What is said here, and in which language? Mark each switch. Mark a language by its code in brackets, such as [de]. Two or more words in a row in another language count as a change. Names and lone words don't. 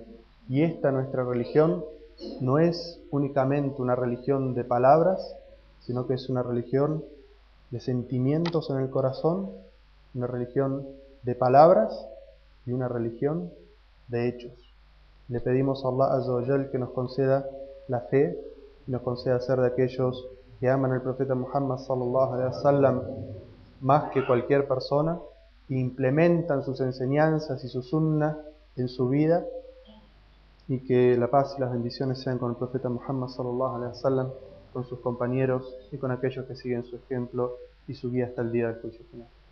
[es] Y esta nuestra religión no es únicamente una religión de palabras, sino que es una religión de sentimientos en el corazón, una religión de palabras y una religión de hechos. Le pedimos a Allah [ar] عز وجل [es] que nos conceda la fe y nos conceda ser de aquellos que aman al profeta Muhammad [ar] صلى الله عليه وسلم [es] más que cualquier persona e implementan sus enseñanzas y su sunna en su vida, y que la paz y las bendiciones sean con el profeta Muhammad [ar] صلى الله عليه وسلم, [es] con sus compañeros y con aquellos que siguen su ejemplo y su guía hasta el día del juicio final.